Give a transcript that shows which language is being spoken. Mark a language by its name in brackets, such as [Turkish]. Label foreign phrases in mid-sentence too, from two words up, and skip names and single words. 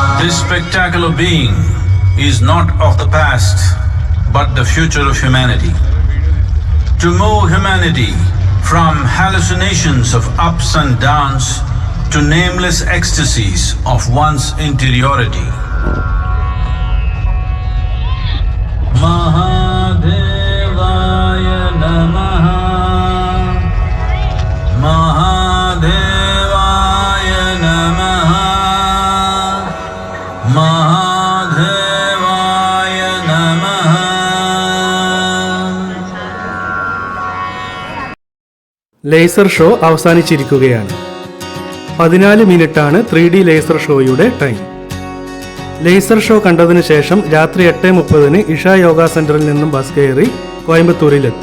[English] This spectacular being is not of the past, but the future of humanity. To move humanity from hallucinations of ups and downs to nameless ecstasies of one's interiority. [Sanskrit] महादेवाय नमः. महादेवाय नमः. महादेवाय नमः. [English] laser show [Malayalam] അവസാനിച്ചിരിക്കുകയാണ്. 14 മിനിറ്റാണ് [English] 3D laser [Malayalam] ഷോയുടെ ടൈം. [English] laser show [Malayalam] കണ്ടതിന് ശേഷം രാത്രി 8:30 ഇഷ യോഗ സെന്ററിൽ നിന്നും ബസ് കയറി കോയമ്പത്തൂരിലെത്തി.